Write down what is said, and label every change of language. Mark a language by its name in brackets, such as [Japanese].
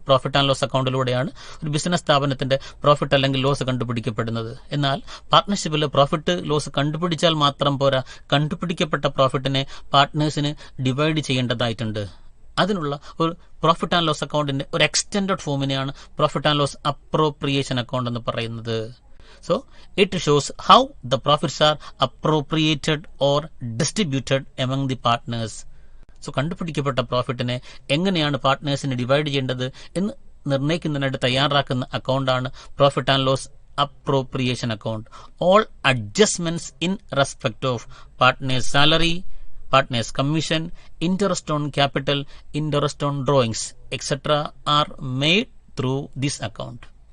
[Malayalam] Profit and loss അക്കൗണ്ടിലൂടെയാണ് ഒരു business സ്ഥാപനത്തിന്റെ profit അല്ലെങ്കിൽ ലോസ് കണ്ടുപിടിക്കപ്പെടുന്നത്. എന്നാൽ പാർട്ട്ണർഷിപ്പിൽ പ്രോഫിറ്റ് ലോസ് കണ്ടുപിടിച്ചാൽ മാത്രം പോരാ, കണ്ടുപിടിക്കപ്പെട്ട പ്രോഫിറ്റിനെ പാർട്ട്നേഴ്സിന് ഡിവൈഡ് ചെയ്യേണ്ടതായിട്ടുണ്ട്. അതിനുള്ള ഒരു പ്രോഫിറ്റ് ആൻഡ് ലോസ് അക്കൗണ്ടിന്റെ ഒരു extended ഫോമിനെയാണ് profit and loss appropriation account എന്ന് പറയുന്നത്. [English] So it shows how the profits are appropriated or distributed among the partners. [Malayalam] So കണ്ടുപിടിക്കപ്പെട്ട പ്രോഫിറ്റിനെ എങ്ങനെയാണ് പാർട്ട്നേഴ്സിന് ഡിവൈഡ് ചെയ്യേണ്ടത് എന്ന് നിർണ്ണയിക്കുന്നതിനായിട്ട് തയ്യാറാക്കുന്ന അക്കൗണ്ടാണ് profit and loss appropriation account. [English] All adjustments in respect of partners salary, partners commission, interest on capital, interest on drawings etcetera are made through this account.